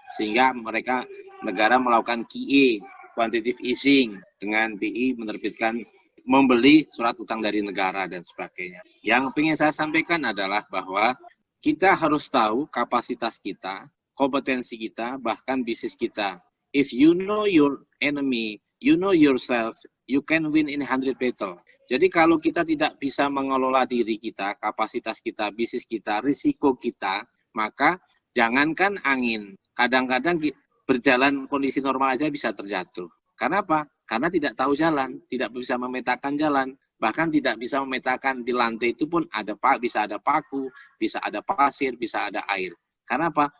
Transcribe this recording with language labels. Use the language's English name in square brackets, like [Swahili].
[Indonesian] Sehingga negara melakukan QE, quantitative easing, dengan BI menerbitkan membeli surat utang dari negara dan sebagainya. Yang ingin saya sampaikan adalah bahwa kita harus tahu kapasitas kita, kompetensi kita, bahkan bisnis kita. [English] If you know your enemy, you know yourself, you can win in 100 battle. [Indonesian] Jadi kalau kita tidak bisa mengelola diri kita, kapasitas kita, bisnis kita, risiko kita, maka jangankan angin. Kadang-kadang berjalan kondisi normal aja bisa terjatuh. Karena apa? Karena tidak tahu jalan, tidak bisa memetakan jalan, bahkan tidak bisa memetakan di lantai itu pun bisa ada paku, bisa ada pasir, bisa ada air. Karena apa?